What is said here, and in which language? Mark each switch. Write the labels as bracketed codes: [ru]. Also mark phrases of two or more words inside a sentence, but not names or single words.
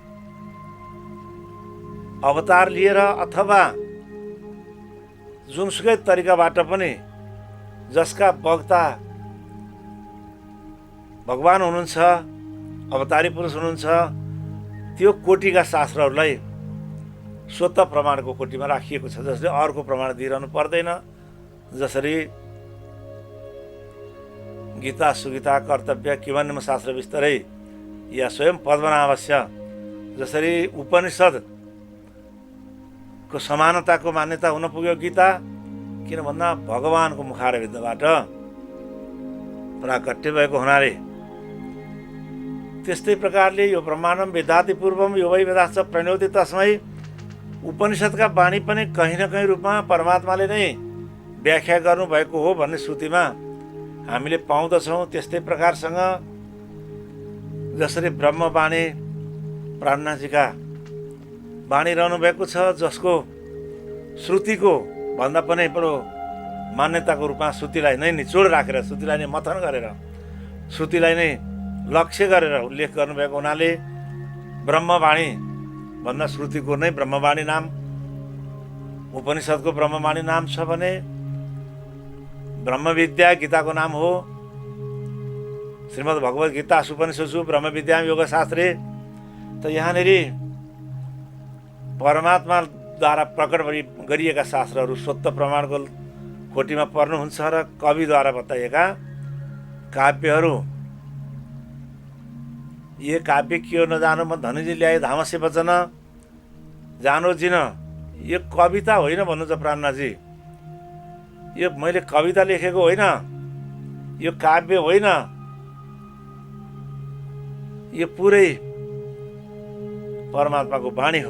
[ne] अवतार लिएर अथवा जुनसुकै तरिकाबाट पनि जसका वक्ता भगवान हुनुहुन्छ, अवतारी पुरुष हुनुहुन्छ, त्यो कोटिका शास्त्रहरूलाई स्वतः प्रमाणको कोटीमा राखिएको छ। जसले अर्को प्रमाण दिइरहनु पर्दैन। [sa] जसरी गीता सुगीता कर्तव्य किमन्यम शास्त्र विस्तरै या स्वयं पद्मनाभस्य, [ne] जसरी उपनिषदको समानताको मान्यता हुन पुग्यो गीता, किन भन्दा भगवानको मुखारविन्दबाट प्राकट्य भएको हुनाले। त्यस्तै प्रकारले [sa] यो ब्रह्माण्डम वेदाति पूर्वम यो वै वेदाश्च प्रणोति तस्मै, [ne] उपनिषदका वाणी पनि कहीँ न कहीँ रूपमा परमात्माले नै व्याख्या गर्नुभएको हो भन्ने श्रुतिमा हामीले पाउँदछौँ। त्यस्तै प्रकारसँग जसरी ब्रह्मवाणी प्राणनाथजीका वाणी रहनु भएको छ, जसको श्रुतिको भन्दा पनि बडो मान्यताको रूपमा श्रुतिलाई नै निचोड राखेर, श्रुतिलाई नै मथन गरेर, श्रुतिलाई नै लक्ष्य गरेर उल्लेख गर्नुभएको हुनाले ब्रह्मवाणी भन्दा श्रुतिको नै ब्रह्मवाणी नाम, उपनिषदको ब्रह्मवाणी नाम छ भने ब्रह्मविद्या गीताको नाम हो। [sa] श्रीमद् भगवद् गीता उपनिषदसु ब्रह्मविद्या योगशास्त्रे। [ne] त यहाँनिर परमात्माद्वारा प्रकट गरिएका शास्त्रहरू स्वतः प्रमाणको कोटीमा पर्नुहुन्छ र कविद्वारा बताइएका काव्यहरू, [hi] ये काव्य कियो नजानो म धनीजी ल्याए धामसे वचन जानो जिन, [ne] यो कविता होइन भन्नुहुन्छ प्राणनाथजी। यो मैले कविता लेखेको होइन, यो काव्य होइन, यो पुरै परमात्माको वाणी हो।